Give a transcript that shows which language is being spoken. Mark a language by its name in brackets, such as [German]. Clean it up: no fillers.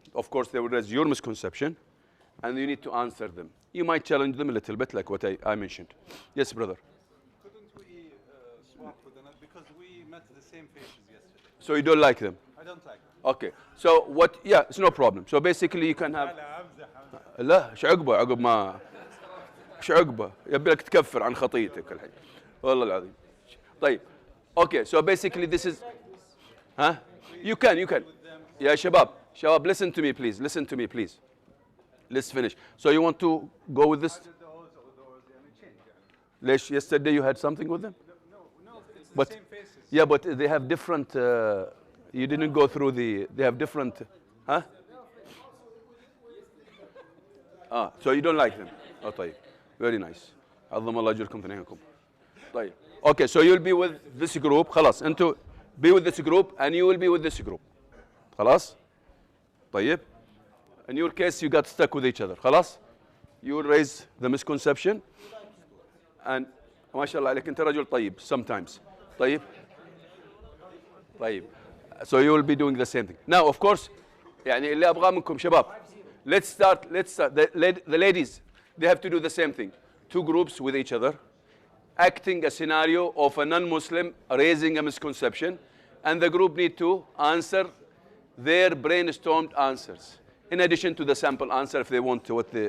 [English] Of course, they will raise your misconception, and you need to answer them. You might challenge them a little bit, like what I mentioned. Yes, brother? Couldn't we swap with them? Because we met the same faces yesterday. So you don't like them? I don't like them. Okay. So what, yeah, it's no problem. So basically you can have... [Arabic] لا ايش عقبه عقب ما ايش عقبه يبي لك تكفر عن خطيتك الحين والله العظيم طيب. [English] Okay, so basically this is, huh? You can. Yeah, Shabab, listen to me, please. Let's finish. So you want to go with this? Lesh, yesterday you had something with them? No, it's the same faces. Yeah, but they have different, you didn't go through they have different, huh? So you don't like them. Oh, طيب. Very nice. [Arabic] عظم الله أجركم ثنينكم. [English] طيب. Okay, so you'll be with this group. [Arabic] خلاص. أنتوا [English] be with this group and you will be with this group. [Arabic] خلاص. طيب. [English] In your case, you got stuck with each other. خلاص. You will raise the misconception. And [Arabic] ما شاء الله عليك أنت رجل طيب [English] sometimes. [Arabic] طيب. [English] So you will be doing the same thing. Now, of course, [Arabic] يعني اللي أبغاه منكم شباب. [English] Let's start. The ladies, they have to do the same thing. 2 groups with each other, acting a scenario of a non-Muslim raising a misconception, and the group need to answer their brainstormed answers, in addition to the sample answer if they want to.